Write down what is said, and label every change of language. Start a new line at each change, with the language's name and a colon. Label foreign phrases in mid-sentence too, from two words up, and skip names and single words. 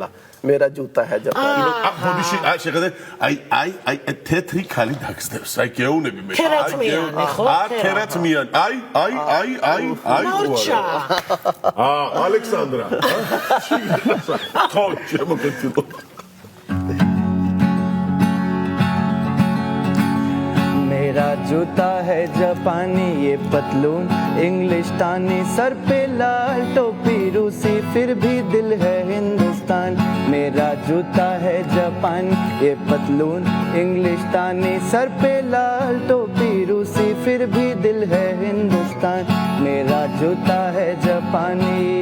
Hindi: मेरा जूता है जापानी.
Georgian: აბოდიში აი შეხედე აი თეთრი ქალი დაგსდებს. აი გეუნები მე. ქერათმიანი ხო? ქერათმიანი. აი. მორჩა. ალექსანდრა. ხო, შემოგეცილო.
Hindi: मेरा जूता है जापानी ये पतलून इंग्लिस्तानी सर पे लाल टोपी रूसी फिर भी दिल है हिंदुस्तान मेरा जूता है जापानी ये पतलून इंग्लिस्तानी सर पे लाल टोपी रूसी फिर भी दिल है हिंदुस्तान मेरा जूता है जापानी